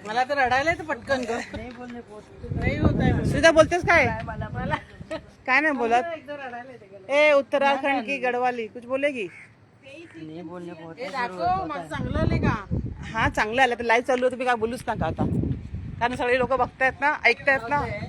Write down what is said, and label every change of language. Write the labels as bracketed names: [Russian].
[Marathi] मला तर रडायला तर पटकन नाही होत आहे. सुद्धा बोलतेस काय? काय नाही बोलत. [Hindi] उत्तराखंड की गढ़वाली कुछ बोलेगी? [Marathi] चांगलं आले का? हा, चांगलं आलं. तर लाईव्ह चालू तुम्ही काय बोलूच नका आता, कारण सगळे लोक बघतायत ना, ऐकतायत ना.